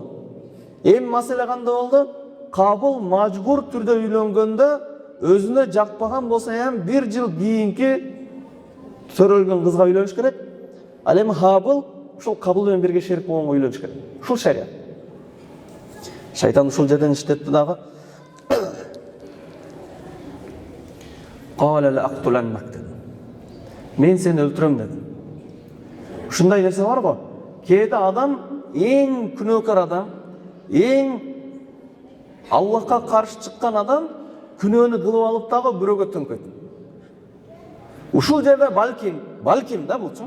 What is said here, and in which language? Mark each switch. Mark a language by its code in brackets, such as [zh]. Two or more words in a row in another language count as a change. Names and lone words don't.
[ky] Эми маселе кандай болду? Кабыл мажбур түрдө үйлөнгөндө өзүнө жакпаган болсо ham 1 жыл кийинки төрөлгөн кызга үйлөнүш керек. Ал эми Абыл ушул кабыл менен бирге шерик болгонго үйлөнүш керек. Ушул шарият. Шайтан ушул жерден иштетти дагы. [ar] قال لأقتلنك dedi. [ky] Мен сени өлтүрөм деди. Ушундай нерсе бар го. Кээде адам эң күнөөкөр адам, эң Аллахка каршы чыккан адам күнөөнү кылып алып дагы бирөөгө төңкөйт. Ушул жерде балким да булчу.